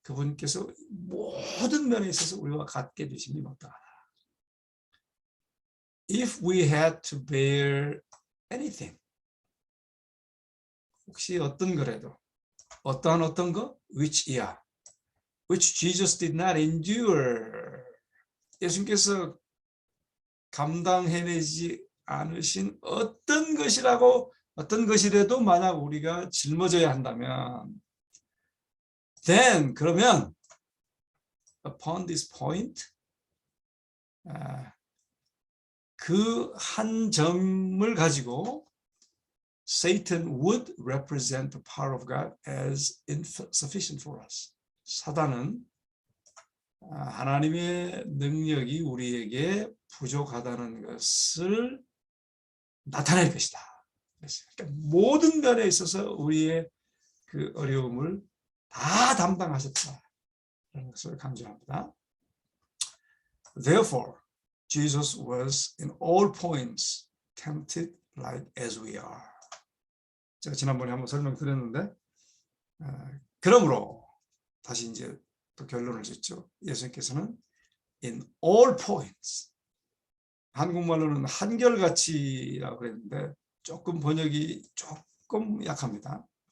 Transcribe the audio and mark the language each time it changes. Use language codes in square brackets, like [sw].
[ko] 그분께서 모든 면에 있어서 우리와 같게 되심이 마땅하다. [en] If we had to bear anything, [ko] 혹시 어떤 거라도 어떤 거? [en] which Jesus did not endure. [ko] 예수님께서 감당해내지 않으신 어떤 것이라도 만약 우리가 짊어져야 한다면 [en] then [ko] 그러면 [en] upon this point [ko] 그 한 점을 가지고 [en] Satan would represent the power of God as insufficient for us. [ko] 사단은 하나님의 능력이 우리에게 부족하다는 것을 나타낼 것이다. 그러니까 모든 면에 있어서 우리의 그 어려움을 다 담당하셨다는 것을 강조합니다. [en] Therefore, Jesus was in all points tempted like as we are. [ko] 제가 지난번에 한번 설명드렸는데, 그러므로 다시 이제 또 결론을 짓죠. 예수님께서는 [en] in all points, [ko] 한국말로는 한결같이라고 그랬는데 조금 번역이 조금 약합니다.